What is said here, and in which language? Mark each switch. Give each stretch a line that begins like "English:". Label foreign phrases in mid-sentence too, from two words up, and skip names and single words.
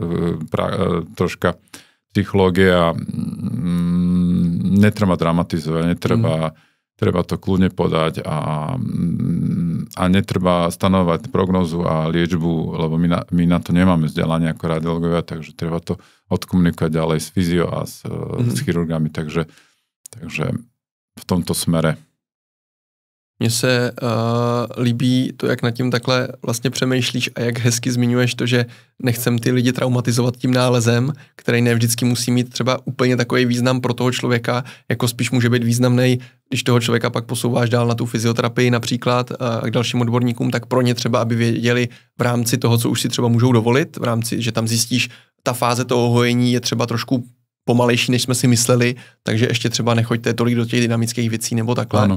Slovak: troška psychológie a netreba dramatizovať, treba to kľudne podať a netreba stanovať prognozu a liečbu, lebo my na to nemáme vzdelanie ako radiológovia, takže treba to odkomunikovať ďalej s fyzio a s chirurgami, takže v tomto smere.
Czech: Mně se líbí to, jak nad tím takhle vlastně přemýšlíš a jak hezky zmiňuješ to, že nechcem ty lidi traumatizovat tím nálezem, který ne vždycky musí mít třeba úplně takový význam pro toho člověka, jako spíš může být významný, když toho člověka pak posouváš dál na tu fyzioterapii například a k dalším odborníkům, tak pro ně třeba, aby věděli v rámci toho, co už si třeba můžou dovolit, v rámci, že tam zjistíš, ta fáze toho hojení je třeba trošku pomalejší, než jsme si mysleli, takže ještě třeba nechoďte tolik do těch dynamických věcí nebo takhle.